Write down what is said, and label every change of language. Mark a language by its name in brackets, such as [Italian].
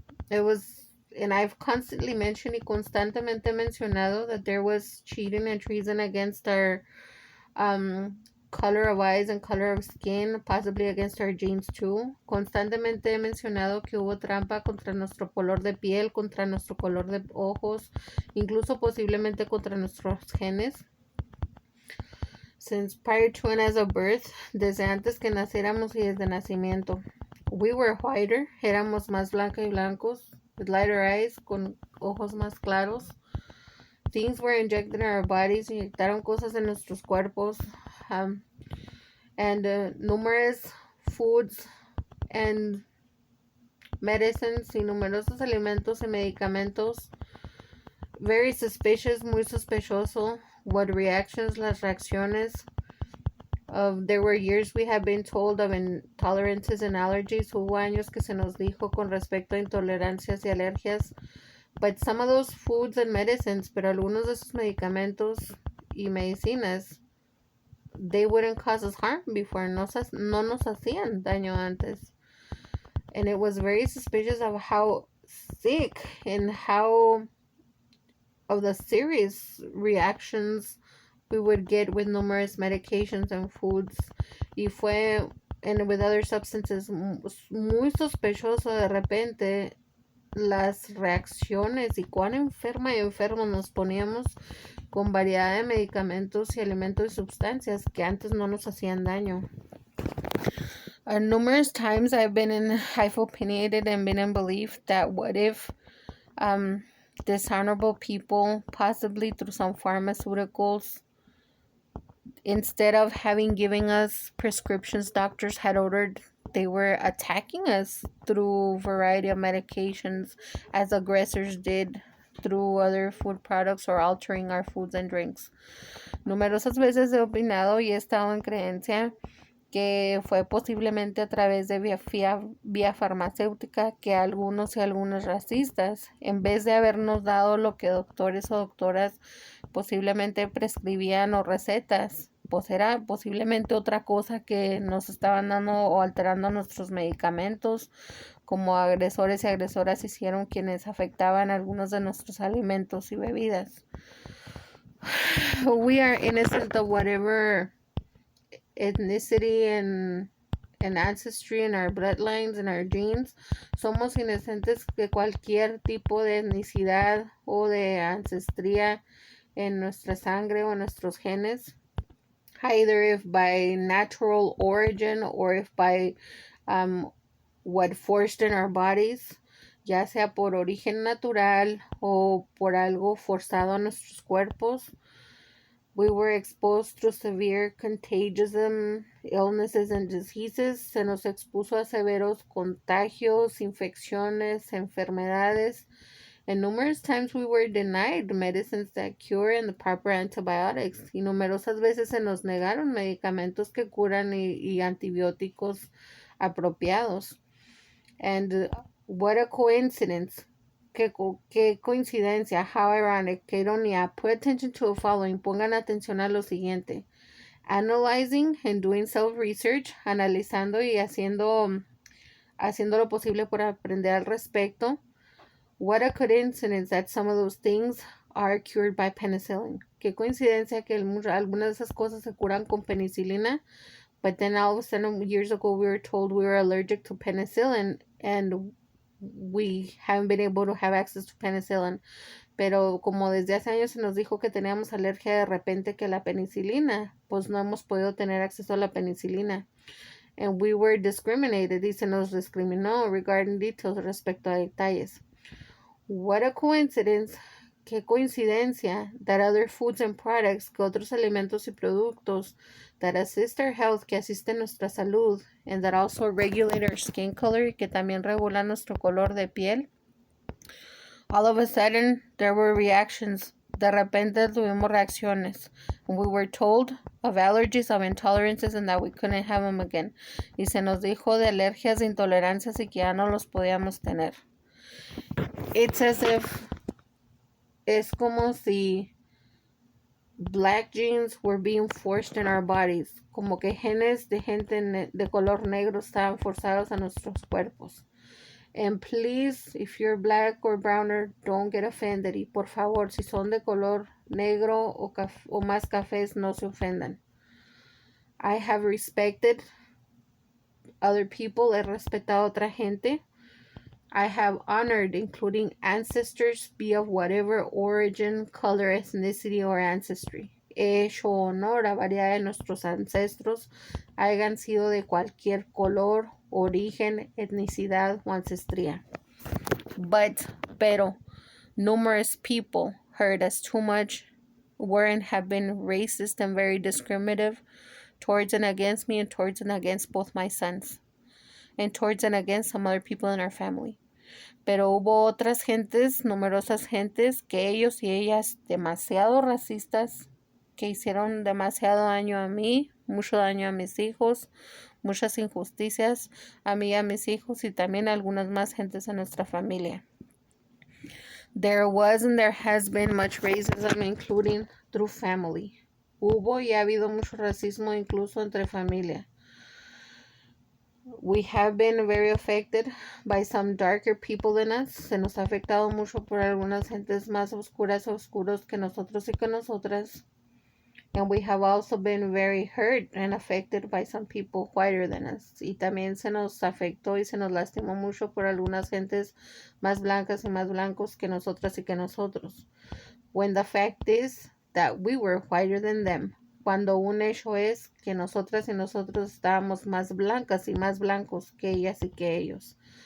[English] It was, and I've constantly mentioned [Spanish] y constantemente mencionado [English] that there was cheating and treason against our color of eyes and color of skin, possibly against our genes too. [Spanish] Constantemente he mencionado que hubo trampa contra nuestro color de piel, contra nuestro color de ojos, incluso posiblemente contra nuestros genes. [English] Since prior to and as of birth, [Spanish] desde antes que naciéramos y desde nacimiento. [English] We were whiter, [Spanish] éramos más blancos y blancos, [English] with lighter eyes, [Spanish] con ojos más claros. [English] Things were injected in our bodies, [Spanish] inyectaron cosas en nuestros cuerpos, [English] and numerous foods and medicines [Spanish] y numerosos alimentos y medicamentos. [English] Very suspicious, [Spanish] muy sospechoso. [English] What reactions, [Spanish] las reacciones. [English] There were years we have been told of intolerances and allergies. [Spanish] Hubo años que se nos dijo con respecto a intolerancias y alergias. [English] But some of those foods and medicines, [Spanish] pero algunos de esos medicamentos y medicinas, [English] they wouldn't cause us harm before. [Spanish] No nos hacían daño antes. [English] And it was very suspicious of how sick and how of the serious reactions we would get with numerous medications and foods. [Spanish] Y fue, [English] and with other substances, [Spanish] muy sospechoso de repente las reacciones y cuán enferma y enfermos nos poníamos con variedad de medicamentos y alimentos y sustancias que antes no nos hacían daño. [English] Numerous times I've opinionated and been in belief that what if dishonorable people, possibly through some pharmaceuticals, instead of giving us prescriptions doctors had ordered, they were attacking us through a variety of medications, as aggressors did through other food products or altering our foods and drinks. [Spanish] Numerosas veces he opinado y he estado en creencia que fue posiblemente a través de vía farmacéutica que algunos y algunas racistas, en vez de habernos dado lo que doctores o doctoras posiblemente prescribían o recetas, pues era posiblemente otra cosa que nos estaban dando o alterando nuestros medicamentos, como agresores y agresoras hicieron quienes afectaban algunos de nuestros alimentos y bebidas. [English] We are innocent of whatever ethnicity and ancestry in our bloodlines and our genes. [Spanish] Somos inocentes de cualquier tipo de etnicidad o de ancestría en nuestra sangre o en nuestros genes, [English] either if by natural origin or if by what forced in our bodies, [Spanish] ya sea por origen natural o por algo forzado a nuestros cuerpos. [English] We were exposed to severe contagious illnesses and diseases. [Spanish] Se nos expuso a severos contagios, infecciones, enfermedades. [English] And numerous times we were denied medicines that cure and the proper antibiotics. [Spanish] Y numerosas veces se nos negaron medicamentos que curan y antibióticos apropiados. [English] And what a coincidence. [Spanish] Qué coincidencia, [English] how ironic, [Spanish] qué ironía. [English] Pay attention to the following. [Spanish] Pongan atención a lo siguiente. [English] Analyzing and doing self-research, [Spanish] analizando y haciendo lo posible por aprender al respecto. [English] What a coincidence that some of those things are cured by penicillin. [Spanish] Qué coincidencia que algunas de esas cosas se curan con penicilina. [English] But then all of a sudden, years ago, we were told we were allergic to penicillin, and we haven't been able to have access to penicillin. [Spanish] Pero como desde hace años se nos dijo que teníamos alergia de repente que la penicilina, pues no hemos podido tener acceso a la penicilina. [English] And we were discriminated, [Spanish] y se nos discriminó [English] regarding details [Spanish] respecto a detalles. [English] What a coincidence, [Spanish] qué coincidencia, [English] that other foods and products, [Spanish] que otros alimentos y productos [English] that assist our health, [Spanish] que asisten nuestra salud, [English] and that also regulate our skin color, [Spanish] y que también regulan nuestro color de piel. [English] All of a sudden, there were reactions. [Spanish] De repente tuvimos reacciones. [English] And we were told of allergies, of intolerances, and that we couldn't have them again. [Spanish] Y se nos dijo de alergias, de intolerancias, y que ya no los podíamos tener. [English] It's as if, [Spanish] es como si [English] black genes were being forced in our bodies. [Spanish] Como que genes de gente de color negro estaban forzados a nuestros cuerpos. [English] And please, if you're black or browner, don't get offended. [Spanish] Y por favor, si son de color negro o más cafés, no se ofendan. [English] I have respected other people. [Spanish] He respetado a otra gente. [English] I have honored, including ancestors, be of whatever origin, color, ethnicity, or ancestry. [Spanish] He hecho honor a variedad de nuestros ancestros, hayan sido de cualquier color, origen, etnicidad o ancestría. [English] Pero, numerous people heard us too much, were and have been racist and very discriminative towards and against me, and towards and against both my sons, and towards and against some other people in our family. [Spanish] Pero hubo otras gentes, numerosas gentes, que ellos y ellas demasiado racistas, que hicieron demasiado daño a mí, mucho daño a mis hijos, muchas injusticias a mí y a mis hijos, y también a algunas más gentes en nuestra familia. [English] There was and there has been much racism, including through family. [Spanish] Hubo y ha habido mucho racismo incluso entre familia. [English] We have been very affected by some darker people than us. [Spanish] Se nos ha afectado mucho por algunas gentes más oscuros que nosotros y que nosotras. [English] And we have also been very hurt and affected by some people whiter than us. [Spanish] Y también se nos afectó y se nos lastimó mucho por algunas gentes más blancas y más blancos que nosotras y que nosotros. [English] When the fact is that we were whiter than them. [Spanish] Cuando un hecho es que nosotras y nosotros estábamos más blancas y más blancos que ellas y que ellos.